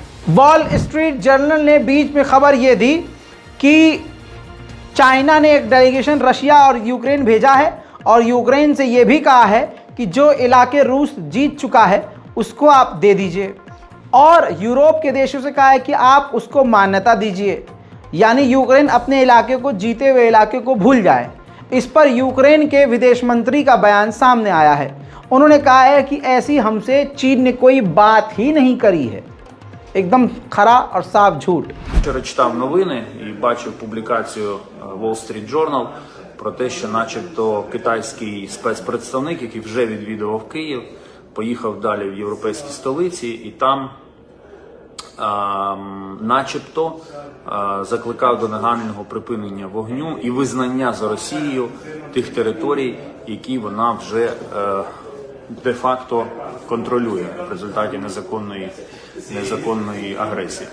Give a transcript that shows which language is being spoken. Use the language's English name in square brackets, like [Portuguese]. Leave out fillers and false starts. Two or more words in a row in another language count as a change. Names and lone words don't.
[Hindi] वॉल स्ट्रीट जर्नल ने बीच में खबर ये दी कि चाइना ने एक डेलीगेशन रशिया और यूक्रेन भेजा है और यूक्रेन से ये भी कहा है कि जो इलाके रूस जीत चुका है उसको आप दे दीजिए, और यूरोप के देशों से कहा है कि आप उसको मान्यता दीजिए। यानी यूक्रेन अपने इलाके को, जीते हुए इलाके को भूल जाए। इस पर यूक्रेन के विदेश मंत्री का बयान सामने आया है। उन्होंने कहा है कि ऐसी हमसे चीन ने कोई बात ही नहीं करी है। एकदम खरा और साफ झूठ। [Ukrainian] Вчора читав новини і бачив публікацію Wall Street Journal про те, що начебто китайський спецпредставник, який вже відвідував Київ, поїхав далі в європейські столиці і там начебто закликав до негайного припинення вогню і визнання за Росією тих територій, які вона вже де-факто контролює в результаті незаконної агресії.